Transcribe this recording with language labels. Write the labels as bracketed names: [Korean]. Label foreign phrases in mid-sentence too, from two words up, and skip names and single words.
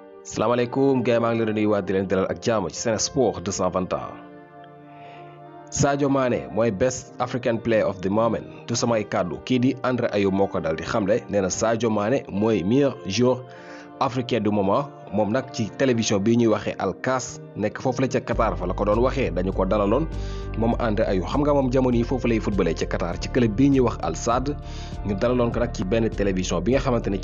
[Wolof] salaamaaleykum gars yi maa ngi leen di nuyuwaat di leen dalal ak jàmm ci Sen Sports 221. Sadio Mané mooy [English] best African player of the moment [Wolof] du samay kàddu kii di André Ayew moo ko dal di xamle nee na Sadio Mané mooy [French] meilleur joueur africain du moment [Wolof] moom nag ci télévision bii ñuy waxee Alkas nekk foofu la ca Qatar fa la ko doon waxee dañu ko dalaloon moom André Ayew xam nga moom jamono yi foofu lay footballé ca Qatar ci club bii ñuy wax Al Sadd ñu dalaloon ko nag ci benn télévision bi nga xamante ne ci